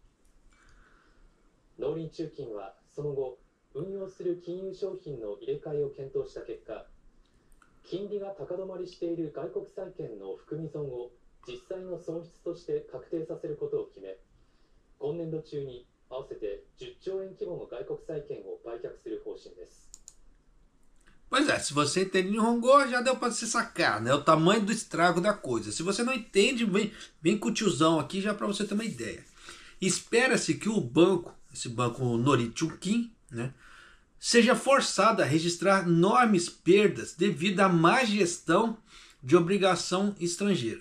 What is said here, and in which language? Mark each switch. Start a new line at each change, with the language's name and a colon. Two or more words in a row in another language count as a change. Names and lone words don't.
Japanese: 農林中金はその後、運用する金融商品の入れ替えを検討した結果、金利が高止まりしている外国債券の含み損を実際の損失として確定させることを決め、今年度中に合わせて10兆円規模の外国債券を売却する方針です。
Portuguese: Pois é, se você entende Nihongo, já deu para se sacar, né? O tamanho do estrago da coisa. Se você não entende, vem com o tiozão aqui já para você ter uma ideia. Espera-se que o banco, esse banco Norichukin, né, seja forçado a registrar enormes perdas devido à má gestão de obrigação estrangeira.